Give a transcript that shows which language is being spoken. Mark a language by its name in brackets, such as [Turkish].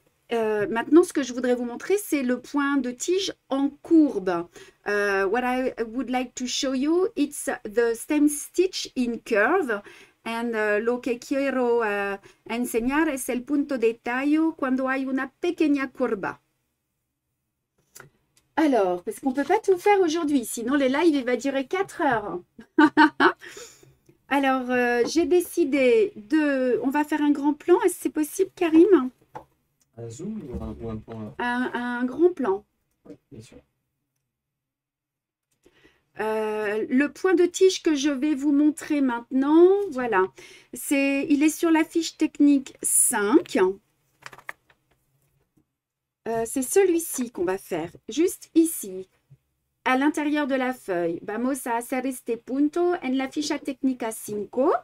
[French] Maintenant, ce que je voudrais vous montrer, c'est le point de tige en courbe. [English] What I would like to show you, it's the stem stitch in curve. [Spanish] And lo que quiero enseñar es el punto de tallo cuando hay una pequeña curva. [French] Alors, parce qu'on ne peut pas tout faire aujourd'hui, sinon les lives, il va durer 4 heures. Alors, j'ai décidé de... On va faire un grand plan, est-ce que c'est possible, Karim? Un zoom ou un plan? Un grand plan. Oui, bien sûr. Le point de tige que je vais vous montrer maintenant, voilà, il est sur la fiche technique 5. C'est celui-ci qu'on va faire, juste ici, à l'intérieur de la feuille. [Spanish] Vamos a hacer este punto en la ficha técnica 5.